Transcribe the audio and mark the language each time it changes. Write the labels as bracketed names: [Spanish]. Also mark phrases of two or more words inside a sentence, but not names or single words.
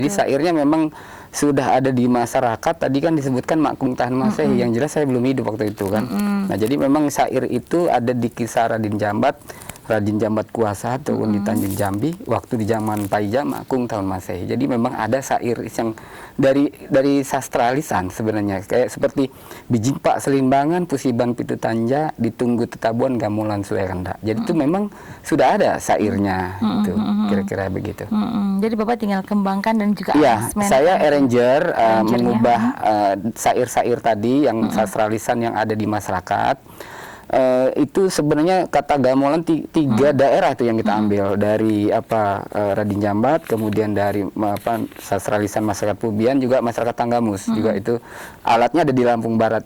[Indonesian] Jadi syairnya memang sudah ada di masyarakat. Tadi kan disebutkan Makmum Tahan Masehi, yang jelas saya belum hidup waktu itu kan. Nah, jadi memang syair itu ada di kisah Raden Jambat, Raden Jambat Kuasa ataupun di Tanjung Jambi waktu di zaman Paija Makmum Tahun Masehi. Jadi memang ada syair yang dari sastra lisan sebenarnya, kayak seperti [Lampung Api] bijing pak selimbangan pusiban pitu tanja ditunggu tetabuan gamulan sulerenda. [Indonesian] Jadi itu memang sudah ada syairnya itu kira-kira begitu. Jadi Bapak tinggal kembangkan dan juga Iya, aransemen. saya arranger Arrangernya, mengubah syair-syair tadi yang sastra lisan yang ada di masyarakat. Itu sebenarnya kata gamelan tiga daerah itu yang kita ambil dari Raden Jambat, kemudian dari sastra lisan masyarakat Pubian, juga masyarakat Tanggamus juga itu alatnya ada di Lampung Barat.